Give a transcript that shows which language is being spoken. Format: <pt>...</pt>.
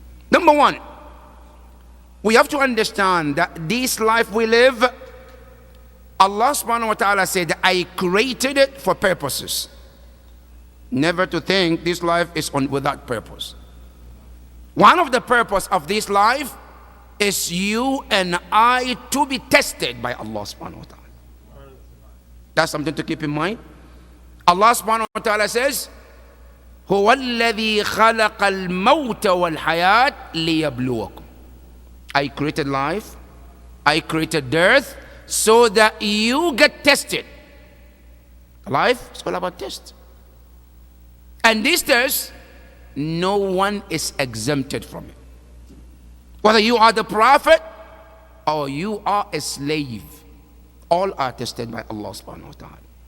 <en>Number one, we have to understand that this life we live, Allah subhanahu wa ta'ala said, I created it for purposes. Never to think this life is without purpose. One of the purpose of this life is you and I to be tested by Allah subhanahu wa ta'ala. That's something to keep in mind.</en> <ar>Allah subhanahu wa ta'ala says, هو الذي خلق الموت والحياة ليبلوكم.</ar> <en>I created life, I created death, so that you get tested. Life is all about test. And this test, no one is exempted from it. Whether you are the prophet or you are a slave, all are tested by Allah subhanahu wa ta'ala.</en>